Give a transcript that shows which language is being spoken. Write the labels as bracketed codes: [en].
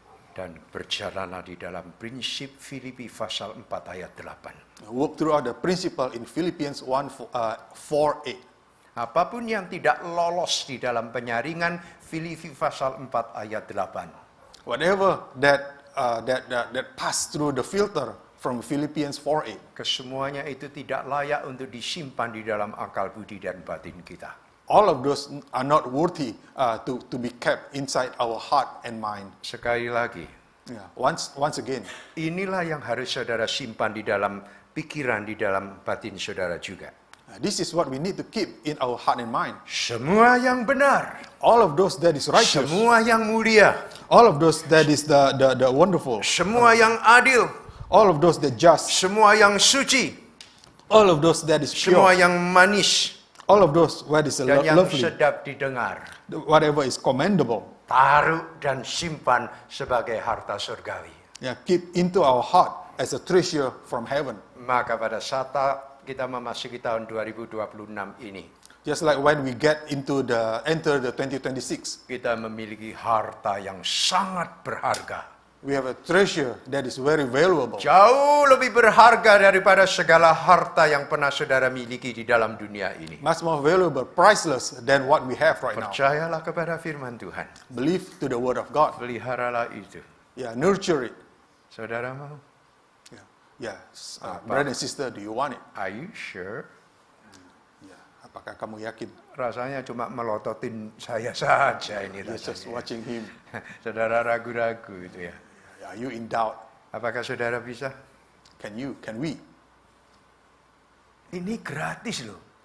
[id] Dan berjalanlah di dalam prinsip Filipi pasal 4 ayat 8. [en] Work throughout the principle in Philippians 4:8. [id] Apapun yang tidak lolos di dalam penyaringan Filipi pasal 4 ayat 8. [en] Whatever that pass through the filter from Philippians 4:8. [id] Kesemuanya itu tidak layak untuk disimpan di dalam akal budi dan batin kita. [en] All of those are not worthy to be kept inside our heart and mind. [id] Sekali lagi, [en] Yeah. Once again, [id] inilah yang harus saudara simpan di dalam pikiran, di dalam batin saudara juga. [en] this is what we need to keep in our heart and mind. [id] Semua yang benar, [en] All of those that is righteous, [id] semua yang mulia, [en] all of those that is the wonderful, [id] semua yang adil, [en] all of those that just, [id] semua yang suci, [en] all of those that is [id] semua [en] pure, [id] yang manis, [en] all of those what is [id] dan yang [en] lovely, [id] sedap didengar. [en] whatever is commendable. [id] Taruh dan simpan sebagai harta surgawi. [en] Yeah, keep into our heart as a treasure from heaven. [id] Maka pada saat kita memasuki tahun 2026 ini, [en] Just like when we enter the 2026, [id] kita memiliki harta yang sangat berharga. [en] we have a treasure that is very valuable. [id] Jauh lebih berharga daripada segala harta yang pernah saudara miliki di dalam dunia ini. [en] Much more valuable, priceless than what we have right now. [id] Percayalah kepada firman Tuhan. [en] Believe to the word of God. [id] Peliharalah itu. [en] Yeah, nurture it. [id] Saudara mau? [en] Yeah, brother and sister, do you want it? Are you sure? Yeah. [id] Apakah kamu yakin? Rasanya cuma melototin saya saja ini [en] You're just [id] rasanya. [en] watching him. [id] Saudara ragu-ragu itu ya. [en] Are you in doubt? [id] Apakah saudara bisa? [en] Can we? [id] Ini gratis loh.